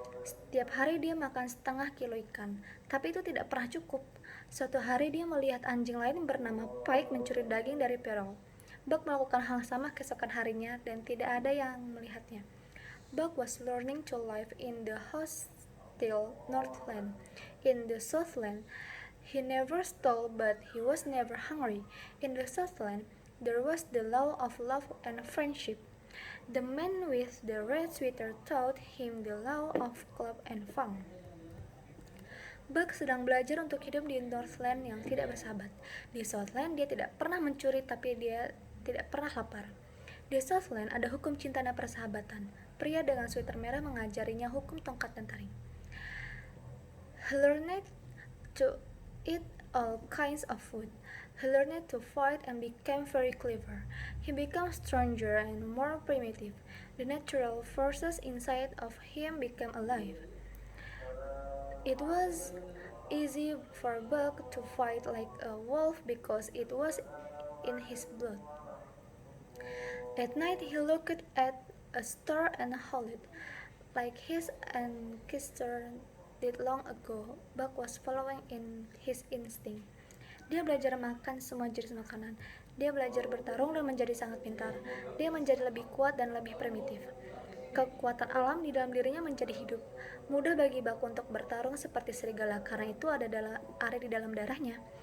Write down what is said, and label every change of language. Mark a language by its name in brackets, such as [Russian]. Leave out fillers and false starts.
[Indonesian] Setiap hari dia makan setengah kilo ikan, tapi itu tidak pernah cukup. Suatu hari dia melihat anjing lain bernama Pike mencuri daging dari Perrault. Buck melakukan hal sama keesokan harinya dan tidak ada yang melihatnya. [English] Buck was learning to live in the hostile Northland. In the Southland, he never stole, but he was never hungry. In the Southland, there was the law of love and friendship. The man with the red sweater taught him the law of club and fun. [Indonesian] Buck sedang belajar untuk hidup di Northland yang tidak bersahabat. Di Southland dia tidak pernah mencuri tapi dia tidak pernah lapar. Di Southland ada hukum cinta dan persahabatan. Pria dengan sweater merah mengajarinya hukum tongkat dan taring. [English] He learned to eat all kinds of food. He learned to fight and became very clever. He became stronger and more primitive. The natural forces inside of him became alive. It was easy for Buck to fight like a wolf because it was in his blood. At night he looked at a star and howled, like his ancestor did long ago. Buck was following in his instinct. [Indonesian] Dia belajar makan semua jenis makanan. Dia belajar bertarung dan menjadi sangat pintar. Dia menjadi lebih kuat dan lebih primitif. Kekuatan alam di dalam dirinya menjadi hidup. Mudah bagi Buck untuk bertarung seperti serigala karena itu ada di dalam darahnya.